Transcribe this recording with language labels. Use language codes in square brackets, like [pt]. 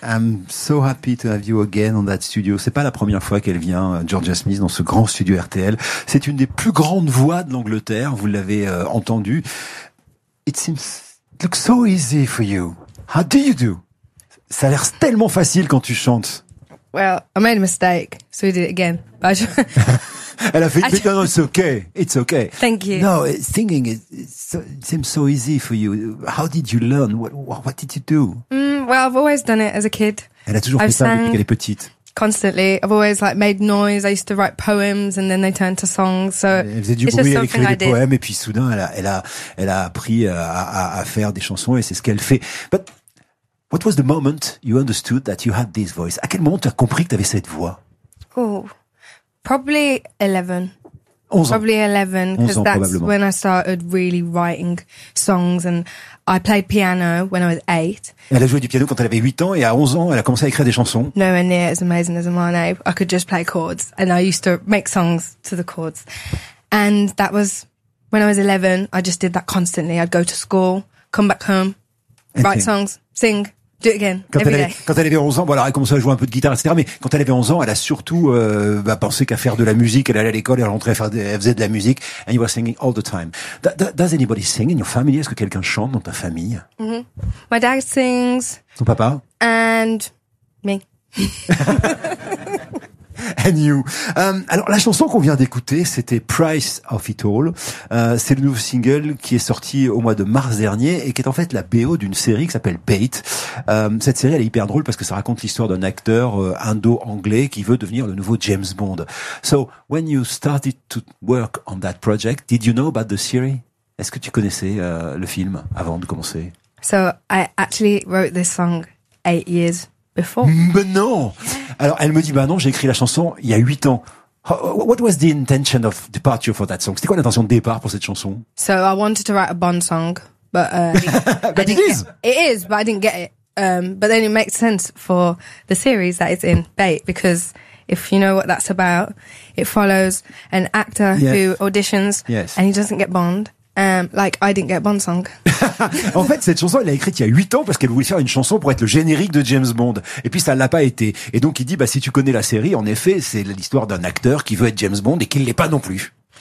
[en] I'm so happy to have you again on that studio. [fr] C'est pas la première fois qu'elle vient, Georgia Smith, dans ce grand studio RTL. C'est une des plus grandes voix de l'Angleterre. Vous l'avez entendu. [en] It looks so easy for you. How do you do? [fr] Ça a l'air tellement facile quand tu chantes. [en] Well, I made a mistake, so I did it again. [fr] Elle a fait une bêtise. Non, [en] it's okay. It's okay. Thank you. No, singing it seems so easy for you. How did you learn? What did you do? Well, I've always done it as a kid. [fr] Elle a toujours fait ça depuis qu'elle est petite. [en] Constantly, I've always like made noise. I used to write poems, and then they turned to songs. So [fr] elle faisait du bruit, elle écrivait des poèmes, et puis soudain, elle a appris à faire des chansons, et c'est ce qu'elle fait. [en] But what was the moment you understood that you had this voice? [fr] À quel moment tu as compris que tu avais cette voix? [en] Oh. Probably 11. [fr] 11 ans. [en] Probably 11, because that's when I started really writing songs, and I played piano when I was 8. [fr] Elle a joué du piano quand elle avait 8 ans, et à 11 ans, elle a commencé à écrire des chansons. [en] No one near as amazing as my name. I could just play chords, and I used to make songs to the chords. And that was when I was 11, I just did that constantly. I'd go to school, come back home, write songs, sing. Do it again, [fr] quand elle avait 11 ans, bon, alors elle commençait à jouer un peu de guitare, etc. Mais quand elle avait 11 ans, elle a surtout pensé qu'à faire de la musique. Elle allait à l'école, elle rentrait, elle faisait de la musique. [en] And you were singing all the time. Does anybody sing in your family? [fr] Est-ce que quelqu'un chante dans ta famille? [en] Mm-hmm. My dad sings. [fr] Ton papa? [en] And me. And you. [fr] Alors la chanson qu'on vient d'écouter, c'était Price of It All. C'est le nouveau single qui est sorti au mois de mars dernier et qui est en fait la BO d'une série qui s'appelle Bait. Cette série, elle est hyper drôle parce que ça raconte l'histoire d'un acteur indo-anglais qui veut devenir le nouveau James Bond. [en] So when you started to work on that project, did you know about the series? [fr] Est-ce que tu connaissais le film avant de commencer? [en] So I actually wrote this song 8 years. [fr] Mais non. Alors elle me dit, bah non, j'ai écrit la chanson il y a 8 ans. [en] What was the intention of departure for that song? [fr] C'était quoi l'intention de départ pour cette chanson? [en] So I wanted to write a Bond song, but I didn't get it. But then it makes sense for the series that it's in, Bait, because if you know what that's about, it follows an actor who auditions and he doesn't get Bond. Like I didn't get Bond song. [fr] En fait, cette chanson, elle l'a écrite il y a 8 ans parce qu'elle voulait faire une chanson pour être le générique de James Bond. Et puis ça l'a pas été. Et donc il dit, bah si tu connais la série, en effet, c'est l'histoire d'un acteur qui veut être James Bond et qui l'est pas non plus.